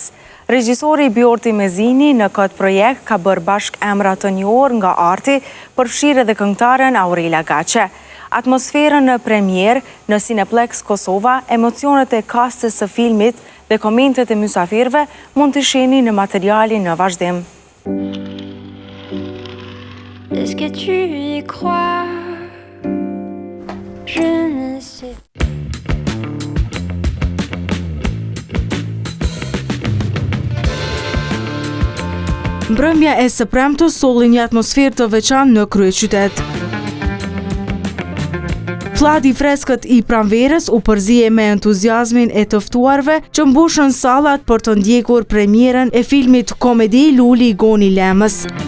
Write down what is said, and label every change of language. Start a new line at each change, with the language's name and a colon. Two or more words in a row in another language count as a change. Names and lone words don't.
Albanian: Regjisori Bjorti Mezini në këtë projekt ka bërë bashk emra të njohur nga arti, përfshirë edhe këngëtaren Aurela Gaçe. Atmosferën në premier në Cineplex Kosova, emocionet e kastës së filmit dhe komentet e mysafirëve mund të shihni në materialin në vazhdim.
French: Est-ce que tu y crois? Je ne sais.
Albanian: Mbrëmja e së premtës solli një atmosferë të veçantë në kryeqytet. Flati i freskët i pranverës u përzije me entuziazmin e të ftuarve që mbushën sallat për të ndjekur premierën e filmit komedi Luli Goni Lemës.